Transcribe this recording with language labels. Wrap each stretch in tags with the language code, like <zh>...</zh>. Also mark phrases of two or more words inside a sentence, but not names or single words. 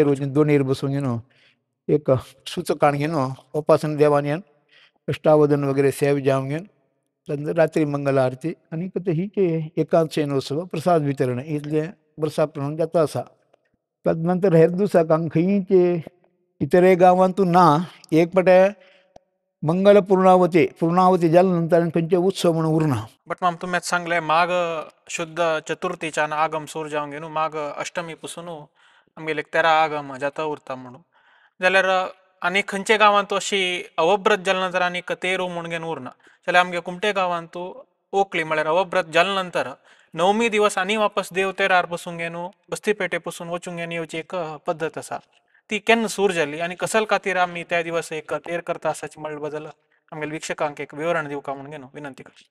<kok>वचून दोणयेर बसून घेवन एक सुचकाण घेवन उपासना देवान येवन अष्टावधन वगैरे सेवा जावन घेवन ताजे रात्री मंगल आरती आनी हीचे एकादशेन उत्सव प्रसाद वितरण इतले वर्सा प्रमाण जाता आसा ताजे नंतर हेर दिसाक हांगा खंयचे इतरे गांवांतू ना एक पाटे मंगल पूर्णावती जाले नंतर आनी खंयचे उत्सव म्हणून उरना बट माम तुम्ही आतां सांगले माघ शुद्ध चतुर्थीच्यान आगम सुरू जावंक न्हू माघ अष्टमी पसून आमगेले 13 आगम जाता उरता म्हणून जाल्यार आनी खंयचे गांवांत अशी अवभ्रत जाले नंतर आनीक तेरू म्हूण घेवन उरना जाल्यार आमगे कुमटे गांवांत ओकली म्हळ्यार अवभ्रत जाले नंतर नवमी दिवस आनी वापस देव तेरार बसून घेवन बस्ती पेटे पसून वचूंक घेवन येवची एक पद्दत आसा ती केन्ना सुरू जाली आनी कसल खातीर आमी त्या दिवस एक तेर करता आसाची म्हणले बद्दल आमगेले विक्षकांक एक विवरण दिवका म्हूण घेवन विनंती करता</kok>